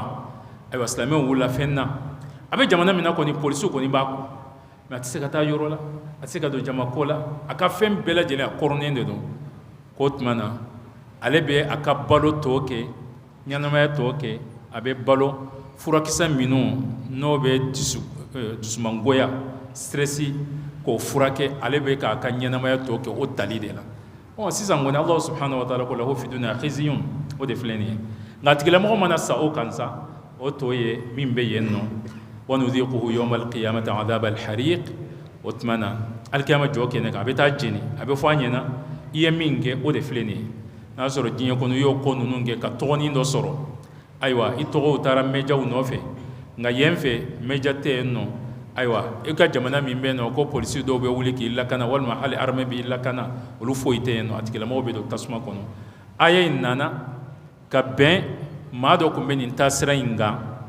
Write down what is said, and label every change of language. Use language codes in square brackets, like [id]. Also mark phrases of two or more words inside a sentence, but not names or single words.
[bm] ayiwa silamɛw wulila fɛn na a bɛ jamana min na kɔni polisiw kɔni b'a kɔ mais a tɛ se ka taa yɔrɔ la a tɛ se ka don jamako la a ka fɛn bɛɛ lajɛlen a kɔrɔnen de don k'o tuma na ale bɛ a ka balo tɔ kɛ ɲɛnamaya tɔ kɛ a bɛ balo furakisɛ minnu n'o bɛ dusumangoya stresi k'o furakɛ ale bɛ k'a ka ɲɛnamaya tɔ kɛ o tali de la sisan kɔni [ar] الله سبحانه وتعالى [bm] ko [ar] له في الدنيا خزي [bm] o de filɛ nin ye nka tigilamɔgɔ mana sa o kan sa o tɔ ye min bɛ yen nɔ [ar] ونذيقه يوم القيامة عذاب الحريق [bm] o tuma na alikiyama jɔ kɛnɛ kan a bɛ taa jeni a bɛ fɔ a ɲɛna i ye min kɛ o de filɛ nin ye n'a sɔrɔ diɲɛ kɔnɔ i y'o ko ninnu kɛ ka tɔgɔnin dɔ sɔrɔ ayiwa i tɔgɔw taara mejaw nɔfɛ nka yen fɛ meja tɛ yen nɔ ayiwa i ka jamana min bɛ yen nɔ ko polisi dɔw bɛ wuli k'i lakana walima hali armée b'i lakana olu foyi tɛ yen nɔ a tigilamɔgɔw bɛ don tasuma kɔnɔ aya in nana ka bɛn maa dɔ tun bɛ nin taasira in kan